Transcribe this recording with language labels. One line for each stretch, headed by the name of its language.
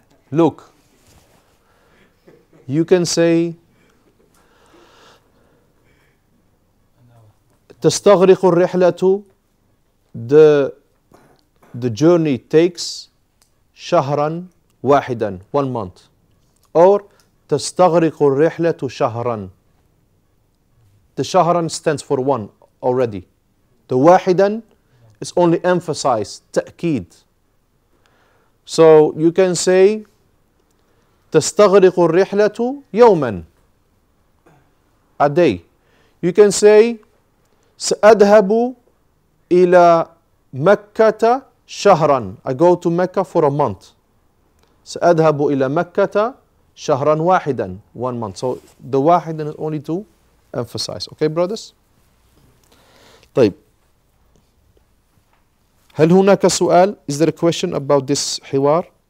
English: Look, you can say
Arabic: تستغرق الرحلة,
English: the journey takes
Arabic: شهرا واحدا,
English: 1 month.
Arabic: Or تستغرق الرحلة شهرا.
English: The شهرا stands for 1 already. The واحدا is only emphasized, تأكيد. So you can say
Arabic: تستغرق الرحلة يوما,
English: a day. You can say
Arabic: سأذهب إلى مكة شهرا.
English: I go to Mecca for a month.
Arabic: سأذهب إلى مكة شهرا واحدا,
English: 1 month. So the واحدا is only to emphasize. Okay, brothers? طيب.
Arabic: هل هناك سؤال?
English: Is there a question about this حوار?